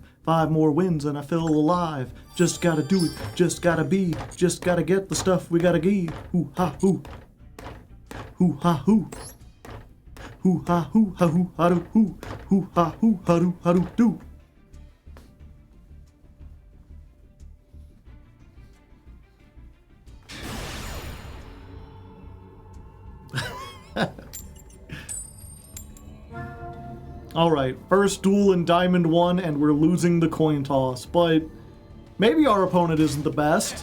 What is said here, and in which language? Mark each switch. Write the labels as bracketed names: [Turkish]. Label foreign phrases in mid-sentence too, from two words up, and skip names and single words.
[English] 5 more wins and I feel alive. Just gotta do it, just gotta be, just gotta get the stuff we gotta give. Hoo ha hoo. Hoo ha hoo. Hoo ha hoo ha hoo ha do hoo. Hoo ha hoo ha do ha do do. Alright, first duel in Diamond 1 and we're losing the coin toss, but maybe our opponent isn't the best.